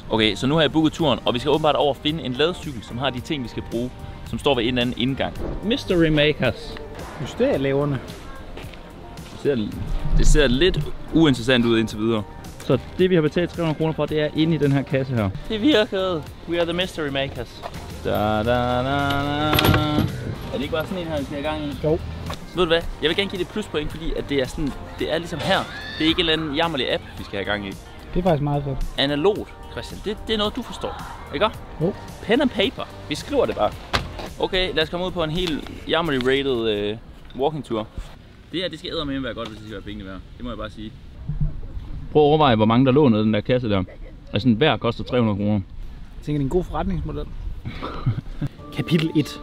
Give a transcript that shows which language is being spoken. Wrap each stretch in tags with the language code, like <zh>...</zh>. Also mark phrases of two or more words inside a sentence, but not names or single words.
<da>Okay, så nu har jeg booket turen, og vi skal åbenbart over finde en ladecykel, som har de ting, vi skal bruge, som står ved en eller anden indgang. Mystery Makers. Mysterielaverne. Det ser lidt uinteressant ud indtil videre. Så det vi har betalt 300 kroner for, det er inde i den her kasse her. Det virkede.</da> <en>We are the Mystery Makers. Da, da, da, da.</en> <da>Er det ikke bare sådan en her, vi skal have gang i? Jo. Så ved du hvad? Jeg vil gerne give det pluspoint, fordi at det er sådan, det er ligesom her. Det er ikke en eller anden jammerlig app, vi skal have gang i. Det er faktisk meget fedt. Analogt, Christian. Det er noget, du forstår. Ikke? Jo.</da> <en>Pen and paper.</en> <da>Vi skriver det bare. Okay, lad os komme ud på en helt jammerlig</da> <en>rated walking tour.</en> <da>Det her, det skal eddermame være godt, hvis det skal være pengene værd. Det må jeg bare sige. Prøv at overveje, hvor mange der lå nede i den der kasse der. Altså, hver koster 300 kroner. Jeg tænker, det er en god forretningsmodel. Kapitel 1.</da>